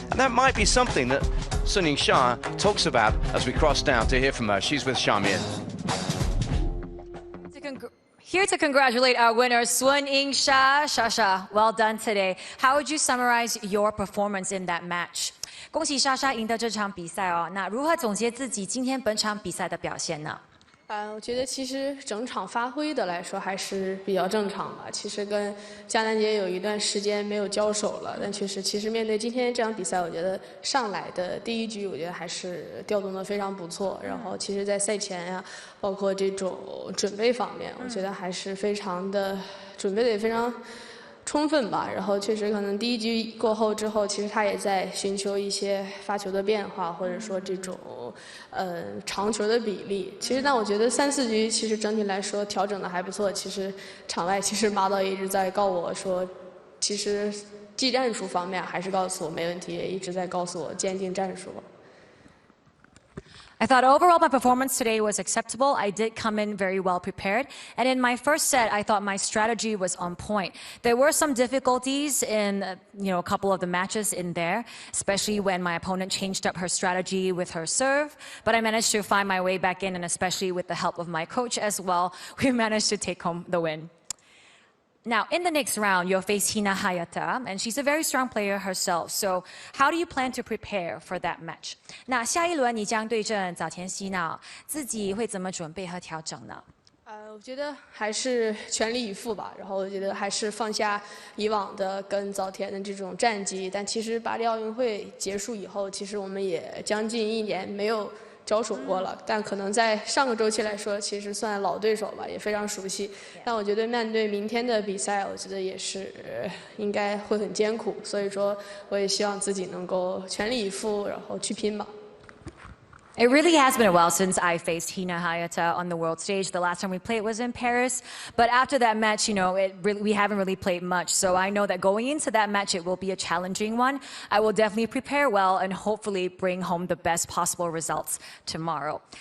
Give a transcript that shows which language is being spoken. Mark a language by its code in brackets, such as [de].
[en] And that might be something that Sun Yingsha talks about as we cross down to hear from her. She's with Xiaomian. Here to congratulate our winner, Sun Yingsha. Shasha, well done today. How would you summarize your performance in that match? [zh] 恭喜莎莎赢得这场比赛哦。那如何总结自己今天本场比赛的表现呢？我觉得其实整场发挥的来说还是比较正常吧。其实跟江南杰有一段时间没有交手了，但其实面对今天这场比赛，我觉得上来的第一局，我觉得还是调动的非常不错。然后其实，在赛前呀，包括这种准备方面，我觉得还是非常的准备的也非常充分吧。然后确实可能第一局过后之后，其实他也在寻求一些发球的变化，或者说这种长球的比例。其实但我觉得3、4局其实整体来说调整的还不错。其实场外其实马导也一直在告我说，其实技战术方面还是告诉我没问题，也一直在告诉我坚定战术。 [en] I thought overall my performance today was acceptable. I did come in very well prepared. And in my first set, I thought my strategy was on point. There were some difficulties in, a couple of the matches in there, especially when my opponent changed up her strategy with her serve. But I managed to find my way back in, and especially with the help of my coach as well, we managed to take home the win. Now, in the next round, you'll face Hina Hayata, and she's a very strong player herself. So, how do you plan to prepare for that match? [zh] 那下一轮你将对阵早田希娜，自己会怎么准备和调整呢？我觉得还是全力以赴吧。然后我觉得还是放下以往的跟早田的这种战绩。但其实巴黎奥运会结束以后，其实我们也将近1年没有交手过了，但可能在上个周期来说，其实算老对手吧，也非常熟悉。但我觉得面对明天的比赛，我觉得也是应该会很艰苦，所以说我也希望自己能够全力以赴，然后去拼吧。 [en] It really has been a while since I faced Hina Hayata on the world stage. The last time we played was in Paris. But after that match, we haven't really played much. So I know that going into that match, it will be a challenging one. I will definitely prepare well and hopefully bring home the best possible results tomorrow.